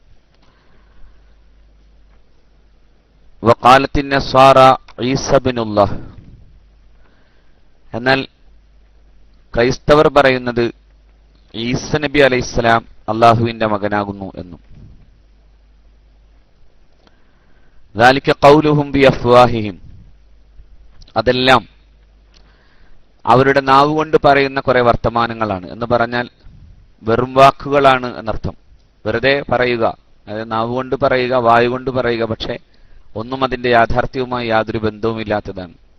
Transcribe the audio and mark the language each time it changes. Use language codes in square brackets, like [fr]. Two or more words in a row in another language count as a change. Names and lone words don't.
[ar] وقالت النصارى عيسى ابن الله [ml] എന്നാൽ ക്രൈസ്തവർ പറയുന്നത് ഈസ നബി അലൈഹിസ്സലാം അല്ലാഹുവിന്റെ മകനാകുന്നു എന്നും. [ar] ذلك قولهم بأفواههم [ml] അതെല്ലാം അവരുടെ നാവ് കൊണ്ട് പറയുന്ന കുറെ വർത്തമാനങ്ങളാണ് എന്ന് പറഞ്ഞാൽ വെറും വാക്കുകളാണ് എന്നർത്ഥം. വെറുതെ പറയുക, അതായത് നാവ് കൊണ്ട് പറയുക, വായു കൊണ്ട് പറയുക, പക്ഷെ ഒന്നും അതിന്റെ യാഥാർത്ഥ്യവുമായി യാതൊരു ബന്ധവുമില്ലാത്തതാണ്.